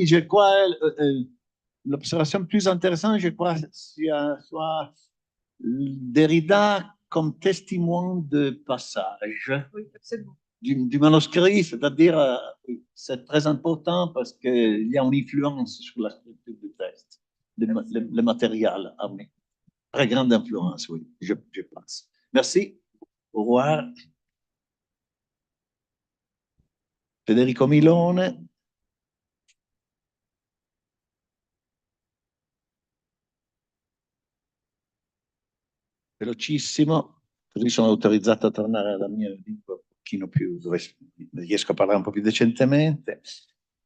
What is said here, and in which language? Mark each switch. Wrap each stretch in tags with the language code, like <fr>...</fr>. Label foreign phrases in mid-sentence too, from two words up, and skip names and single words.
<fr>Je crois l'observation plus intéressante, je crois, soit Derrida comme témoin de passage. Oui, absolument. Du manuscrit, c'est-à-dire, c'est très important parce qu'il y a une influence sur la structure du texte, le matériel. Ah, oui. Très grande influence, oui, je pense. Merci. Au revoir. Federico Milone.</fr> <it>Velocissimo, così sono autorizzato a tornare alla mia lingua un pochino più, dove riesco a parlare un po' più decentemente.</it>